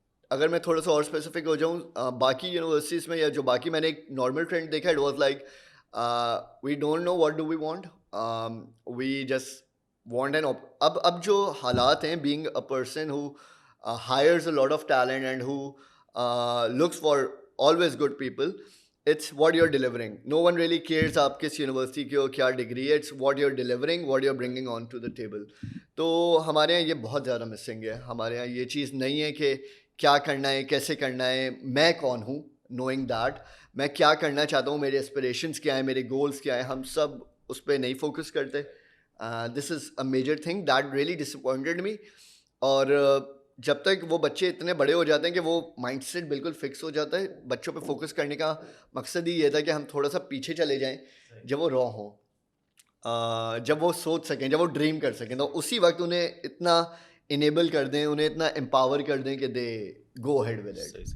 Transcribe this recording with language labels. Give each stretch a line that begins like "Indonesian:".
Urdu: اگر میں تھوڑا سا اور اسپیسیفک ہو جاؤں, باقی یونیورسٹیز میں یا جو باقی میں نے ایک نارمل ٹرینڈ دیکھا,
English: It was like we don't know what do we want, we just want an.
Urdu: اب جو حالات ہیں,
English: Being a person who hires a lot of talent and who looks for always good people, it's what you're delivering. No one really cares
Urdu: آپ کس university کی ہو, کیا degree ہے,
English: it's what you're delivering, what you're bringing on to the table.
Urdu: تو ہمارے یہاں یہ بہت زیادہ مسنگ ہے. ہمارے یہاں یہ چیز نہیں ہے کہ کیا کرنا ہے, کیسے کرنا ہے, میں کون ہوں,
English: knowing that
Urdu: میں کیا کرنا چاہتا ہوں, میرے اسپریشنس کیا ہیں, میرے گولس کیا ہیں, ہم سب اس پہ نہیں فوکس کرتے.
English: This is a major thing that really disappointed me.
Urdu: اور جب تک وہ بچے اتنے بڑے ہو جاتے ہیں کہ وہ مائنڈ سیٹ بالکل فکس ہو جاتا ہے, بچوں پہ فوکس کرنے کا مقصد ہی یہ تھا کہ ہم تھوڑا سا پیچھے چلے جائیں جب وہ را ہوں, جب وہ سوچ سکیں, جب وہ ڈریم کر سکیں, تو اسی وقت انہیں اتنا انیبل کر دیں, انہیں اتنا امپاور کر دیں کہ
English: They go ahead with it.